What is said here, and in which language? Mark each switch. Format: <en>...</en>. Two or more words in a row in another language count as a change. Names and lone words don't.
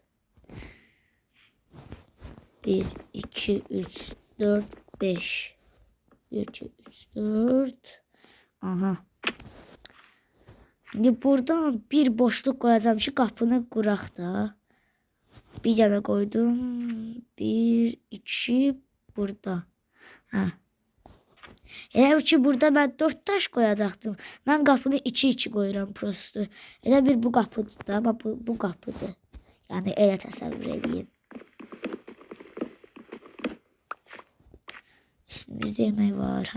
<tr>1, 2, 3, 4, 5. 1, 2, 3, 4. Aha. Şimdi buradan bir boşluk koyacağım ki kapını quraq da. Bir tane koydum. 1, 2 burada.</tr> <az>Elə ki burada mən 4 taş koyacaktım. Mən qapını 2 koyuram prosto. Elə bir bu qapıdır da. Bax bu qapıdır. Yəni elə təsəvvür edin. Üstümüzdə yemək var.</az>